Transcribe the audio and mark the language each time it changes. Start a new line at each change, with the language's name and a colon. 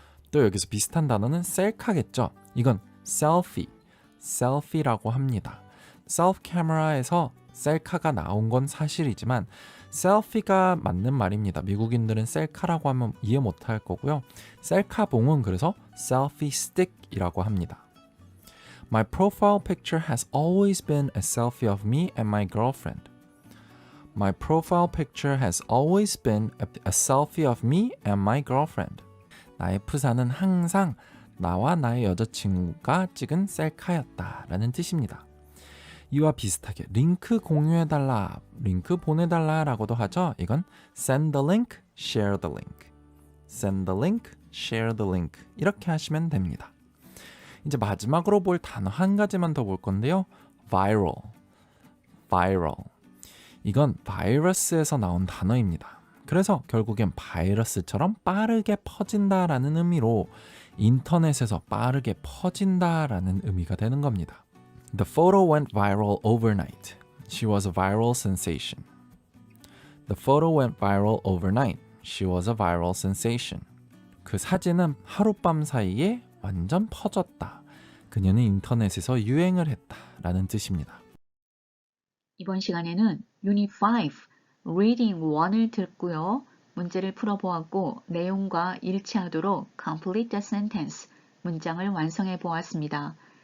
Korean: 또 여기서 비슷한 단어는 셀카겠죠. 이건 selfie라고 합니다. 셀프 카메라에서 셀카가 나온 건 사실이지만 셀피가 맞는 말입니다. 미국인들은 셀카라고 하면 이해 못할 거고요. 셀카봉은 그래서 selfie stick이라고 합니다.
English: My profile picture has always been a selfie of me and my girlfriend. My profile picture has always been a selfie of me and my girlfriend.
Korean: 나의 프사는 항상 나와 나의 여자친구가 찍은 셀카였다 라는 뜻입니다. 이와 비슷하게 링크 공유해달라, 링크 보내달라 라고도 하죠. 이건
English: send the link, share the link. send the link, share the link.
Korean: 이렇게 하시면 됩니다. 이제 마지막으로 볼 단어 한 가지만 더 볼 건데요.
English: viral.
Korean: 이건 바이러스에서 나온 단어입니다. 그래서 결국엔 바이러스처럼 빠르게 퍼진다라는 의미로 인터넷에서 빠르게 퍼진다라는 의미가 되는 겁니다.
English: The photo went viral overnight. She was a viral sensation. The photo went viral overnight. She was a viral sensation.
Korean: 그 사진은 하룻밤 사이에 완전 퍼졌다. 그녀는 인터넷에서 유행을 했다. 라는 뜻입니다. 이번 시간에는 Unit 5, Reading 1을 듣고요. 문제를 풀어보았고 내용과 일치하도록
English: Complete the Sentence,
Korean: 문장을 완성해 보았습니다.